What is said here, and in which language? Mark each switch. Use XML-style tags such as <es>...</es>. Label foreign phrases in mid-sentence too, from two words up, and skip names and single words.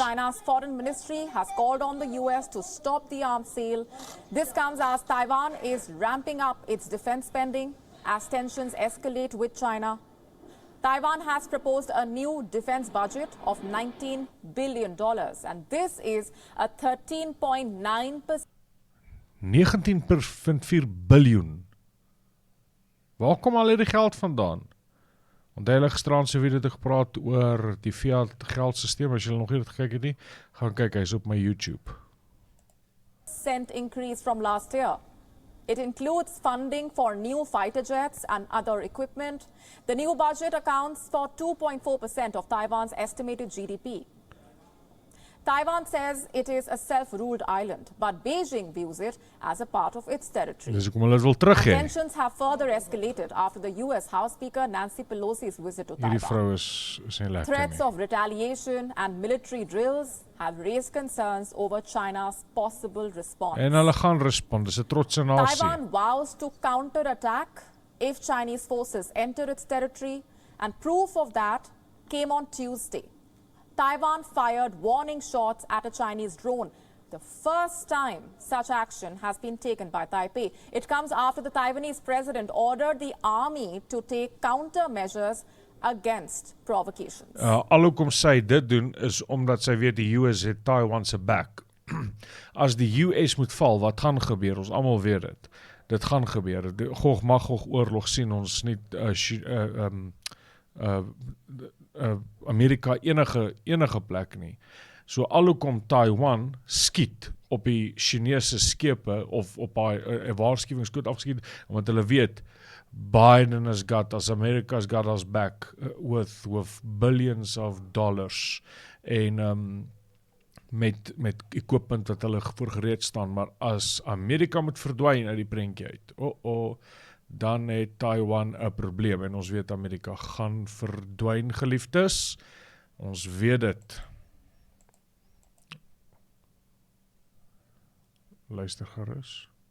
<en>China's foreign ministry has called on the US to stop the arms sale. This comes as Taiwan is ramping up its defense spending as tensions escalate with China. Taiwan has proposed a new defense budget of $19 billion, and this is a 13.9%.</en> <af>19.4 biljoen. Waar kom al hierdie geld vandaan? Want hulle gisterand se video het gepraat oor die fiat geldsysteem. As jy nog nie dit gekyk het nie, gaan kyk, hy's op my YouTube.</af> <en>% increase from last year. It includes funding for new fighter jets and other equipment. The new budget accounts for 2.4% of Taiwan's estimated GDP. Taiwan says it is a self-ruled island, but Beijing views it as a part of its territory.</en> <af>Dis hoekom hulle wil terug hê.</af> <en>Tensions have further escalated after the US House Speaker Nancy Pelosi's visit to</en> <af>Hierdie</af> <en>Taiwan.</en> <af>vrou is nie lekker</af> <en>Threats</en> <af>nie.</af> <en>of retaliation and military drills have raised concerns over China's possible response.</en> <af>En hulle gaan respond. Dis 'n trotse nasie.</af> <en>Taiwan vows to counterattack if Chinese forces enter its territory, and proof of that came on Tuesday. Taiwan fired warning shots at a Chinese drone, the first time such action has been taken by Taipei. It comes after the Taiwanese president ordered the army to take countermeasures against provocations.</en> <af>Alhoewel sy dit doen is omdat sy weet die US het Taiwan se back. As die US moet val, wat gaan gebeur? Ons almal weet dit. Dit gaan gebeur. Die Gog Magog oorlog sien ons nie Amerika enige plek nie. So alhoewel Taiwan skiet op die Chinese skepe of op 'n waarskuwingsskoot afgeskiet, omdat hulle weet</af> <en>Biden has got us, America's got us back with billions of dollars</en> <af>en met equipment wat hulle voor gereed staan, maar as Amerika moet verdwyn uit die prentjie uit, dan het Taiwan 'n probleem en ons weet Amerika gaan verdwyn, geliefdes. Ons weet dit. Luister gerus.</af>